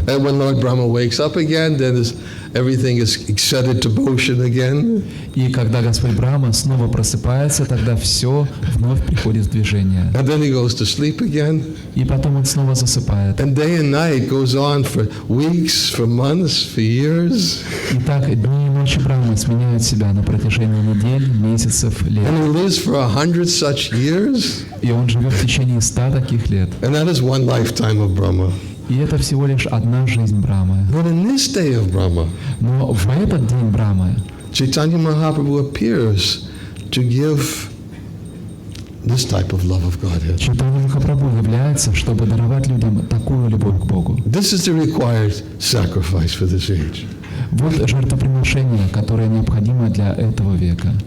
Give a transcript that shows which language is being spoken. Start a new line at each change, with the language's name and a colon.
English: And when Lord Brahma wakes up again, then everything is set into motion again.
Russian: И когда Господь Брахма снова просыпается, тогда все вновь приходит в движение.
English: And then he goes to sleep again.
Russian: И потом он снова засыпает.
English: And day and night goes on for weeks, for months, for years.
Russian: И так дни и ночи Брахмы сменяют себя на протяжении недель, месяцев, лет.
English: And he lives for 100 such years.
Russian: И он живет в течение 100 таких лет.
English: And that is one lifetime of Brahma.
Russian: И это всего лишь одна жизнь Брамы.
English: But in this day of Brahma,
Russian: Но в этот день Брамы
English: Chaitanya Mahaprabhu appears to give this type of love of Godhead.
Russian: Чайтанья Махапрабху является, чтобы даровать людям такую любовь к Богу.
English: This is the required sacrifice for this age.
Russian: Вот жертвоприношение, которое необходимо для этого века.